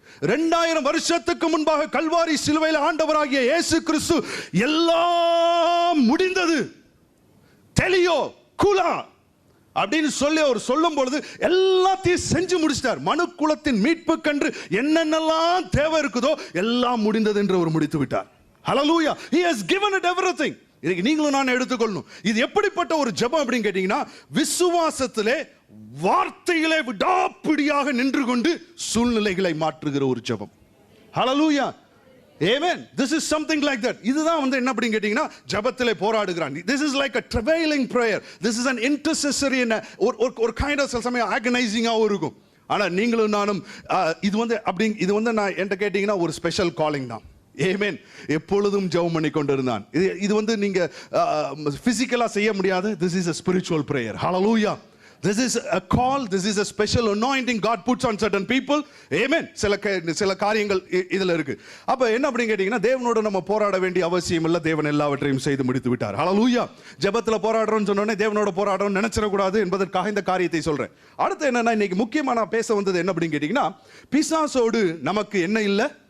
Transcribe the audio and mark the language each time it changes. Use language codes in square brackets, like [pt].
[ta] 2000 வருஷத்துக்கு முன்பாக கல்வாரி சிலுவையில் ஆண்டவராகிய இயேசு கிறிஸ்து எல்லாம் முடிந்தது, தெளியோ குலா அப்படின்னு சொல்லி அவர் சொல்லும் பொழுது எல்லாத்தையும் செஞ்சு முடிச்சிட்டார். மனு குலத்தின் மீட்புக்கென்று என்னென்னலாம் தேவை இருக்குதோ எல்லாம் முடிந்தது என்று அவர் முடித்து விட்டார். [en] Hallelujah, he has given it everything. [ta] இதுக்கு நீங்களும் நான் எடுத்துக்கொள்ளணும். இது எப்படிப்பட்ட ஒரு ஜெபம் அப்படின்னு கேட்டீங்கன்னா, விசுவாசத்திலே வார்த்தையிலே விடாப்பிடியாக நின்று கொண்டு சூழ்நிலைகளை மாற்றுகிற ஒரு ஜெபம். ஹல்லேலூயா, ஆமென். [en] This is something like that. [ta] இதுதான் என்ன அப்படின்னு கேட்டீங்கன்னா, ஜெபத்திலே போராடுகிறான். [en] This is like a travailing prayer. This is an intercessory and [ta] ஒரு [en] kind of [ta] சமயம் [en] agonizing-ஆ [ta] இருக்கும். ஆனா நீங்களும் நானும் இது நான் என்கிட்ட கேட்டீங்கன்னா ஒரு ஸ்பெஷல் காலிங் தான். ஆமென். எப்பொழுதும் ஜெபம் பண்ணி கொண்டிருந்தான். இது நீங்க பிசிக்கலா செய்ய முடியாது. [en] This is a spiritual prayer. Hallelujah. This is a call, this is a special anointing God puts on certain people. [ta] Amen. சில காரியங்கள் இதுல இருக்கு. அப்ப என்ன அப்படின்னு கேட்டீங்கன்னா, தேவனோட நம்ம போராட வேண்டிய அவசியம் இல்லை. தேவன் எல்லாவற்றையும் செய்து முடித்து விட்டார். ஹல்லேலூயா. ஜெபத்துல போராடுறோம்னு சொன்னோனே தேவனோட போராடுறோம் நினைச்சிட கூடாது என்பதற்காக இந்த காரியத்தை சொல்றேன். அடுத்து என்னன்னா, இன்னைக்கு முக்கியமா நான் பேச வந்தது என்ன அப்படின்னு கேட்டீங்கன்னா, பிசாசோடு நமக்கு என்ன இல்லை.